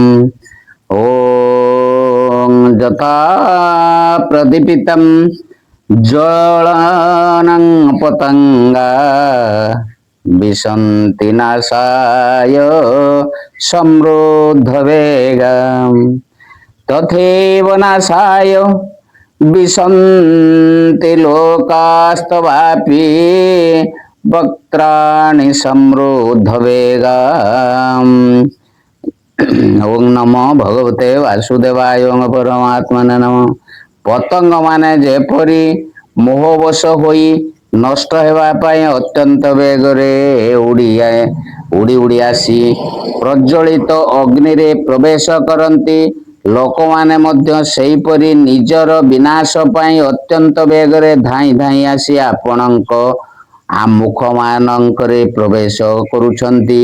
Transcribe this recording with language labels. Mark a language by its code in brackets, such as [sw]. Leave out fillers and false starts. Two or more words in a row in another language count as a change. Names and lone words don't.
[sa] ओं यथा प्रदीपितं ज्वलनं पतंगा विशन्ति नाशाय समृद्धवेगम् तथैव नाशाय विशन्ति लोकास्तवापि वक्त्राणि समृद्धवेगाम्। ओं नमो भगवते वासुदेवाय ओं परमात्मने नमः। [or] ପତଙ୍ଗ ମାନେ ଯେପରି ମୋହବଶ ହୋଇ ନଷ୍ଟ ହେବା ପାଇଁ ଅତ୍ୟନ୍ତ ବେଗରେ ଉଡ଼ି ଉଡ଼ି ଆସି ପ୍ରଜ୍ୱଳିତ ଅଗ୍ନି ରେ ପ୍ରବେଶ କରନ୍ତି ଲୋକମାନେ ମଧ୍ୟ ସେହିପରି ନିଜର ବିନାଶ ପାଇଁ ଅତ୍ୟନ୍ତ ବେଗରେ ଧାଇଁ ଧାଇଁ ଆସି ଆପଣଙ୍କ ମୁଖ ମାନଙ୍କରେ ପ୍ରବେଶ କରୁଛନ୍ତି।